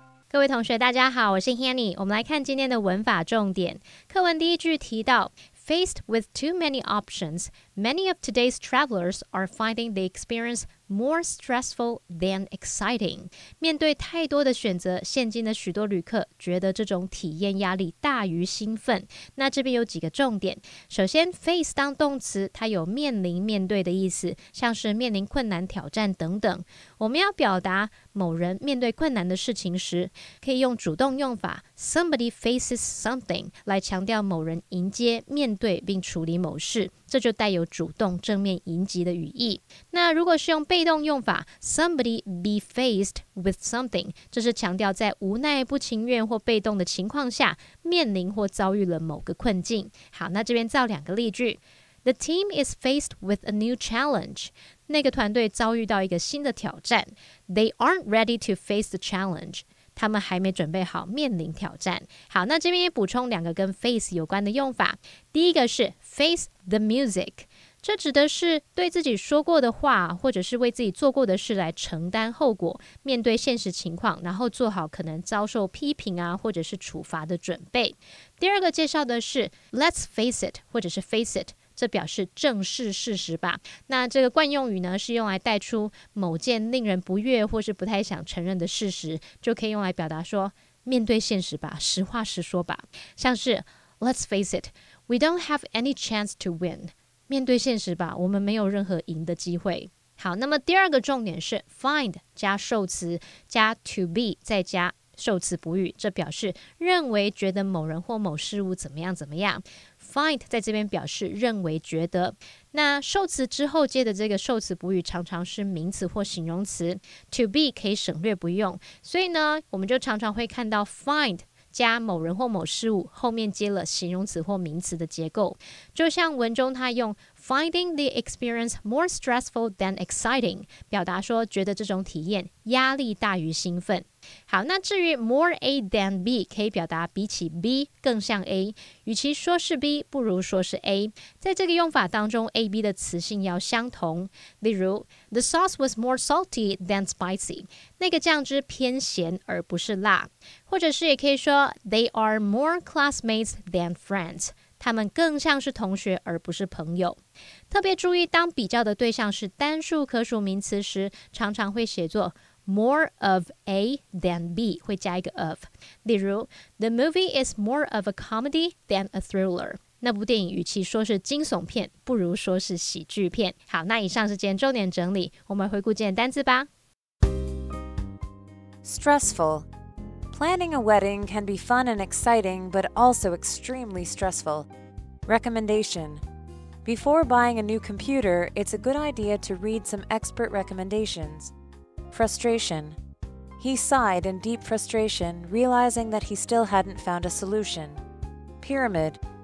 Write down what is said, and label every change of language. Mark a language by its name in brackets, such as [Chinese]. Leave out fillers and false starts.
[Chinese] 各位同学大家好，我是 Hanny， 我们来看今天的文法重点。课文第一句提到 [English] Faced with too many options, many of today's travelers are finding the experience more stressful than exciting. [Chinese] 面对太多的选择，现今的许多旅客觉得这种体验压力大于兴奋。那这边有几个重点。首先 face 当动词，它有面临面对的意思，像是面临困难挑战等等。我们要表达某人面对困难的事情时，可以用主动用法 [English] somebody faces something [Chinese] 来强调某人迎接面对并处理某事，这就带有主动正面迎击的语义。那如果是用被动用法 [English] somebody be faced with something， [Chinese] 这是强调在无奈、不情愿或被动的情况下面临或遭遇了某个困境。好，那这边造两个例句。 [English] The team is faced with a new challenge. [Chinese] 那个团队遭遇到一个新的挑战。 [English] They aren't ready to face the challenge. [Chinese] 他们还没准备好面临挑战。好，那这边也补充两个跟 face 有关的用法。第一个是 [English] face the music， [Chinese] 这指的是对自己说过的话或者是为自己做过的事来承担后果，面对现实情况，然后做好可能遭受批评啊或者是处罚的准备。第二个介绍的是 [English] let's face it [Chinese] 或者是 face it，这表示正视事实吧。那这个惯用语呢，是用来带出某件令人不悦或是不太想承认的事实，就可以用来表达说面对现实吧，实话实说吧。像是 [English] Let's face it, we don't have any chance to win. [Chinese] 面对现实吧，我们没有任何赢的机会。好，那么第二个重点是 find 加受词加 to be 再加受词补语，这表示认为觉得某人或某事物怎么样怎么样。 Find 在这边表示认为觉得。那受词之后接的这个受词补语常常是名词或形容词， to be 可以省略不用，所以呢我们就常常会看到 find加某人或某事物后面接了形容词或名词的结构，就像文中他用 [English] finding the experience more stressful than exciting [Chinese] 表达说觉得这种体验压力大于兴奋。好，那至于 [English] more A than B [Chinese] 可以表达比起 B 更像 A， 与其说是 B 不如说是 A， 在这个用法当中 A B 的词性要相同。例如 [English] The sauce was more salty than spicy， [Chinese] 那个酱汁偏咸而不是辣。或者是也可以说 [English] They are more classmates than friends， [Chinese] 他们更像是同学而不是朋友。特别注意，当比较的对象是单数可数名词时，常常会写作 [English] more of A than B， [Chinese] 会加一个 of。例如 [English] The movie is more of a comedy than a thriller， [Chinese] 那部电影与其说是惊悚片，不如说是喜剧片。好，那以上是今天重点整理，我们回顾今天单字吧。 [English] Stressful. Planning a wedding can be fun and exciting, but also extremely stressful. Recommendation. Before buying a new computer, it's a good idea to read some expert recommendations. Frustration. He sighed in deep frustration, realizing that he still hadn't found a solution. Pyramid.